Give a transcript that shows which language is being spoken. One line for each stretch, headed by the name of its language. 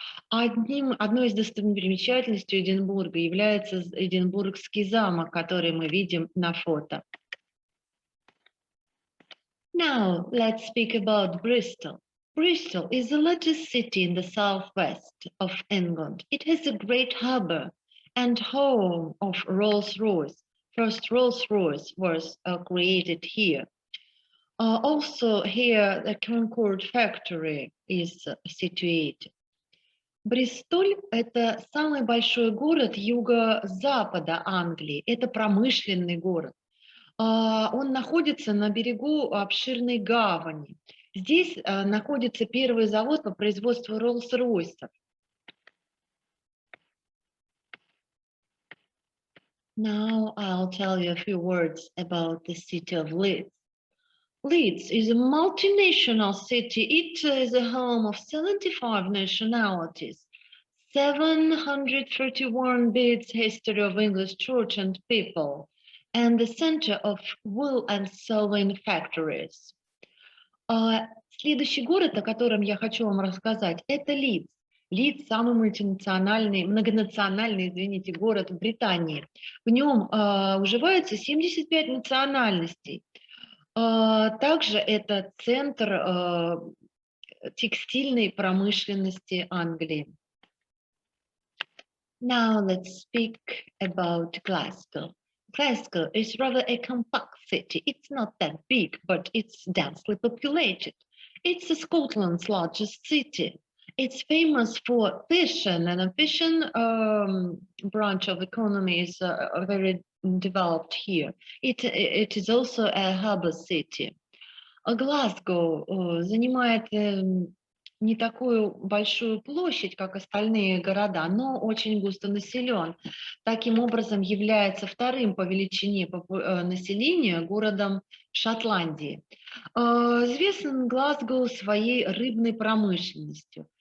Russian: Одной из достопримечательностей Эдинбурга является Эдинбургский замок, который мы видим на фото.
English: Now let's speak about Bristol. Bristol is the largest city in the southwest of England. It has a great harbour and home of Rolls-Royce. First Rolls-Royce was created here. Also here the Concord factory is situated.
Russian: Бристоль– это самый большой город юго-запада Англии. Это промышленный город. Он находится на берегу обширной гавани. Здесь находится первый завод по производству Rolls-Royce.
English: Now I'll tell you a few words about the city of Leeds. Leeds is a multinational city. It is a home of 75 nationalities, 731 bits history of English church and people, and the center of wool and sewing factories.
Russian: Следующий город, о котором я хочу вам рассказать, это Лидс. Лидс – самый многонациональный, город в Британии. В нем уживаются 75 национальностей. Также это центр текстильной промышленности Англии.
English: Now let's speak about Glasgow. Glasgow is rather a compact city. It's not that big, but it's densely populated. It's Scotland's largest city. It's famous for fishing, and a fishing branch of economy is very developed here. It is also a harbour city.
Russian: Глазго занимает не такую большую площадь, как остальные города, но очень густо населен. Таким образом, является вторым по величине населения городом Шотландии. Известен Глазго своей рыбной промышленностью.